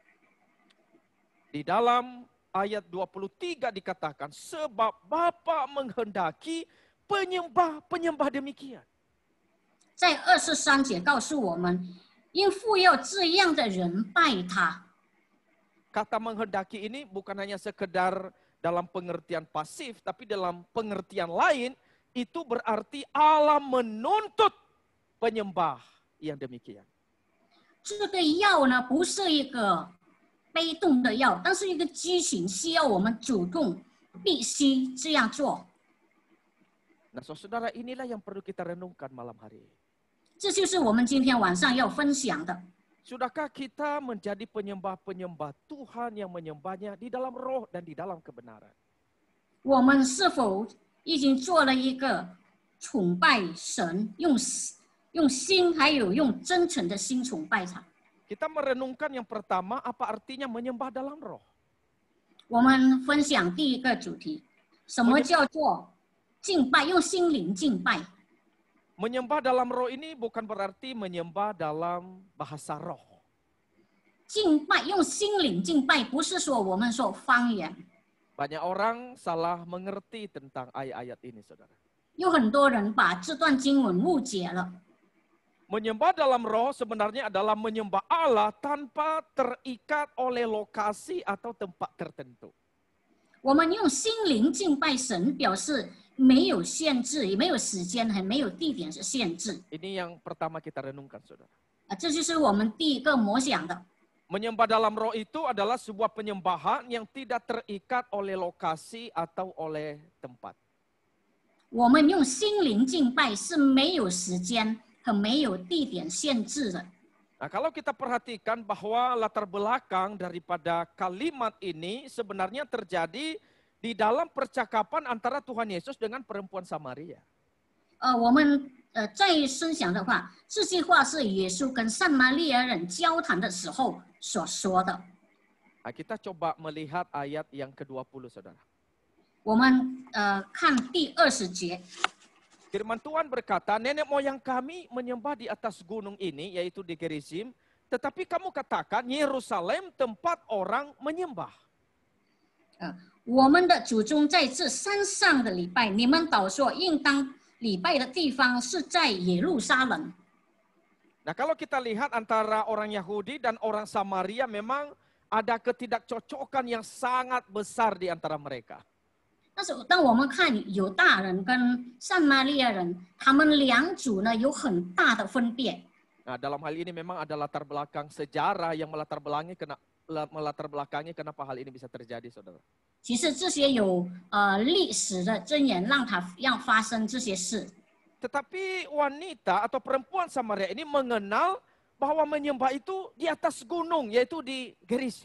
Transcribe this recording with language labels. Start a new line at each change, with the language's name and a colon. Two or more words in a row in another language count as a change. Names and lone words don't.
Indonesian: Di dalam ayat 23 dikatakan, sebab Bapa menghendaki penyembah-penyembah demikian.
Chinese: 在23节告诉我们，因父要这样的人拜他。
Indonesian: Kata menghendaki ini bukan hanya sekedar dalam pengertian pasif, tapi dalam pengertian lain, itu berarti Allah menuntut penyembah yang demikian.
Chinese: 这个要呢，不是一个被动的要，但是一个激情，需要我们主动，必须这样做。
Indonesian: Nah, saudara, inilah yang perlu kita renungkan malam hari ini.
Chinese: 这就是我们今天晚上要分享的。
Indonesian: Sudahkah kita menjadi penyembah-penyembah Tuhan yang menyembahnya di dalam roh dan di dalam kebenaran?
Chinese: 我们是否已经做了一个崇拜神，用心还有用真诚的心崇拜他？
Indonesian: Kita merenungkan yang pertama, apa artinya menyembah dalam roh?
Chinese: 我们分享第一个主题，什么叫做敬拜？用心灵敬拜。
Indonesian: Menyembah dalam roh ini bukan berarti menyembah dalam bahasa roh.
Chinese: 敬拜用心灵敬拜，不是说我们说方言。
Indonesian: Banyak orang salah mengerti tentang ayat-ayat ini, saudara.
Chinese: 有很多人把这段经文误解了。
Indonesian: Menyembah dalam roh sebenarnya adalah menyembah Allah tanpa terikat oleh lokasi atau tempat tertentu.
Chinese: 我们用心灵敬拜神，表示没有限制，也没有时间，还没有地点的限制。
Indonesian: Ini yang pertama kita renungkan, saudara.
Chinese: 这就是我们第一个默想的。
Indonesian: Menyembah dalam roh itu adalah sebuah penyembahan yang tidak terikat oleh lokasi atau oleh tempat.
Chinese: 我们用心灵敬拜是没有时间和没有地点限制的。
Indonesian: Nah, kalau kita perhatikan bahwa latar belakang daripada kalimat ini sebenarnya terjadi di dalam percakapan antara Tuhan Yesus dengan perempuan Samaria.
Chinese: 我们再深想的话，这句话是耶稣跟撒玛利亚人交谈的时候所说的。
Indonesian: Nah, kita coba melihat ayat yang ke-20, saudara.
Chinese: 我们看第20节。
Indonesian: Firman Tuhan berkata, nenek moyang kami menyembah di atas gunung ini, yaitu di Gerizim, tetapi kamu katakan Yerusalem tempat orang menyembah.
Chinese: 我们的祖宗在这山上的礼拜，你们倒说应当礼拜的地方是在耶路撒冷。
Indonesian: Nah, kalau kita lihat antara orang Yahudi dan orang Samaria memang ada ketidakcocokan yang sangat besar di antara mereka.
Chinese: 但是当我们看犹大人跟撒玛利亚人，他们两组呢有很大的分别。
Indonesian: Nah, dalam hal ini memang ada latar belakang sejarah yang melatar belakangi kenapa hal ini bisa terjadi, saudara.
Chinese: 其实这些有历史的箴言让发生这些事。
Indonesian: Tetapi wanita atau perempuan Samaria ini mengenal bahwa menyembah itu di atas gunung, yaitu di Gerizim.